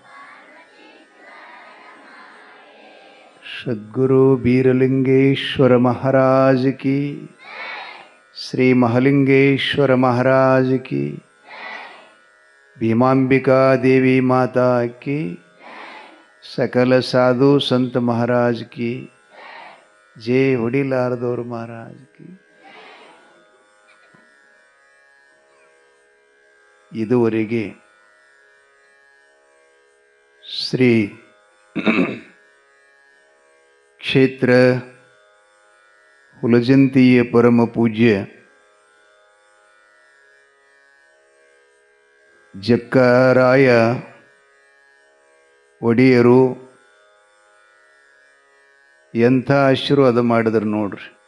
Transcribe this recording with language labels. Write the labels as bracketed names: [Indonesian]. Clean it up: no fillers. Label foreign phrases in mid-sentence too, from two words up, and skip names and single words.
[Hindi] सद्गुरु बीरलिंगेश्वर महाराज की, श्री महालिंगेश्वर महाराज की, भीमांबिका देवी माता की, सकल साधु संत महाराज की जय। वडीलारदोर महाराज की। [Kannada] ಇದುವರೆಗೆ ಶ್ರೀ ಕ್ಷೇತ್ರ ಹುಲಜಂತಿಯ ಪರಮ ಪೂಜ್ಯ ಜಕ್ಕರಾಯ ಒಡೆಯರು ಎಂಥ ಆಶೀರ್ವಾದ ಮಾಡಿದ್ರು ನೋಡ್ರಿ.